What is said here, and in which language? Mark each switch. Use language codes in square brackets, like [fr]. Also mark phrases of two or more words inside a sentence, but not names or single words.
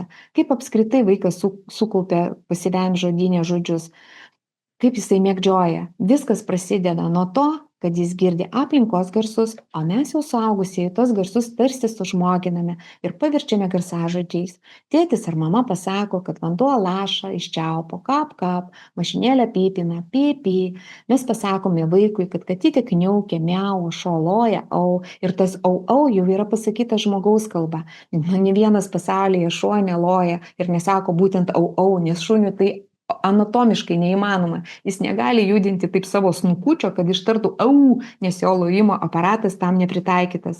[lt] Kaip apskritai vaikas sukaupia pasyviam žodyne žodžius. Kaip jisai mėgdžioja. Viskas prasideda nuo to, kad jis girdi aplinkos garsus, o mes jau suaugusieji tos garsus tarsi sužmoginame ir paverčiame garsažodžiais. Tėtis ar mama pasako, kad vanduo laša iš čiaupo, kap kap, mašinėlė pipina, pipi. Mes pasakome vaikui, kad katytė kniaukia, miau, šoloja, au. Ir tas au jau yra pasakyta žmogaus kalba. Ne vienas pasaulyje šuo neloja ir nesako būtent au, nes šuniui tai anatomiškai neįmanoma. Jis negali judinti taip savo snukučio, kad ištartų au, nes jo lojimo aparatas tam nepritaikytas.